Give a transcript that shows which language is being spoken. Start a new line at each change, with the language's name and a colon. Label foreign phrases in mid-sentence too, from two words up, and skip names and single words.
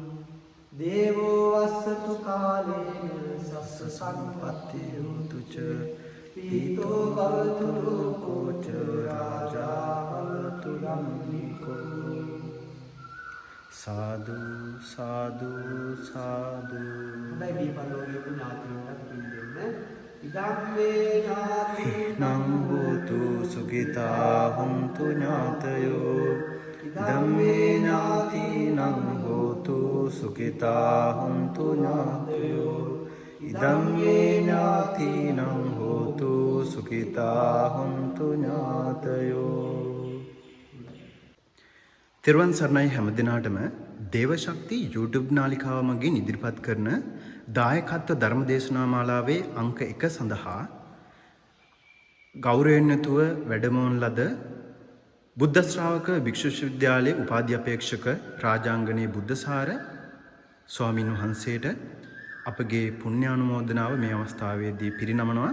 Pali: දේවෝ වස්සතු කාලේන සස්ස සම්පත්ති හෝතු ච පීතෝ භවතු ලෝකෝ ච රාජා භවතු ධම්මිකෝ. සාදු සාදු සාදු.
Sinhala: හොඳයි මේ පරිලෝකීය ඥාතිවන්ට පින් දෙන්න.
Pali: ඉදං වේ ඥාති නං හෝතු සුඛිතා හුන්තු ඥාතයෝ ඉදම්මේ ඥාතිනං හෝතු සුඛිතා හොන්තු ඥාතයෝ ඉදම්මේ ඥාතිනං හෝතු සුඛිතා හොන්තු ඥාතයෝ.
Sinhala: තෙරුවන් සරණයි හැමදිනාටම දේවශක්ති YouTube නාලිකාව මගින් ඉදිරිපත් කරන දායකත්ව ධර්ම දේශනා මාලාවේ අංක 1 සඳහා ගෞරවයෙන් යුතුව වැඩමවන ලද බුද්ධ ශ්‍රාවක භික්ෂු විශ්වවිද්‍යාලයේ උපාධි අපේක්ෂක රාජාංගනයේ බුද්ධසාර ස්වාමින් වහන්සේට අපගේ පුණ්‍යානුමෝදනාව මේ අවස්ථාවේදී පිරිනමනවා.